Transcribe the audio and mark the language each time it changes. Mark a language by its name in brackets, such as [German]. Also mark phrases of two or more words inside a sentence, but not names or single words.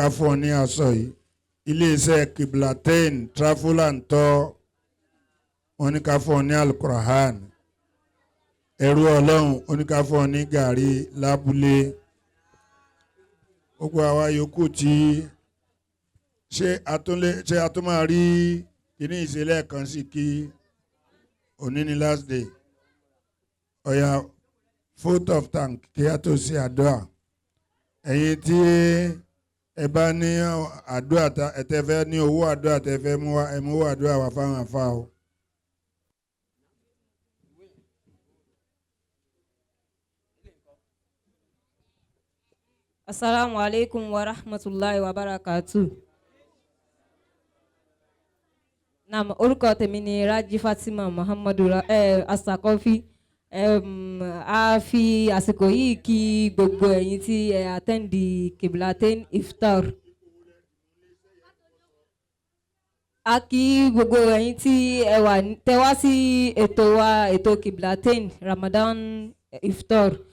[Yoruba] fún ọ ní aṣọ yìí iléeṣẹ́ Kiblatain Travel and Tour wọ́n ní ká fún ọ ní Al-Qur'an ẹrú Ọlọ́run wọ́n ní ká fún ọ ní gàrí lábúlé gbogbo àwa yòókù tí ṣé a tún máa rí kíní ìṣẹ̀lẹ̀ kan sí kí òní ni [English] last day [Yoruba] ọ̀yà [English] vote of thank [Yoruba] kí a tó ṣe àdúrà ẹ̀yin tí ẹ bá ní àdúrà ẹ̀tẹ́fẹ́ ní owó àdúrà tẹ́fẹ́ mú wa ẹ mú owó àdúrà wá fáwọn àfa o. [Arabic] السلام عليكم ورحمة الله وبركاته. Naam, [Yoruba] orúkọ tèmi ni Raji Fatima Muhammadu Asakọfi. A fi àsìkò yìí kí gbogbo ẹ̀yin tí ẹ àtẹ́ǹdì Kiblatain Iftar. A kí gbogbo ẹ̀yin tí ẹ wá sí ètò wa ètò Kiblatain Ramadan Iftar.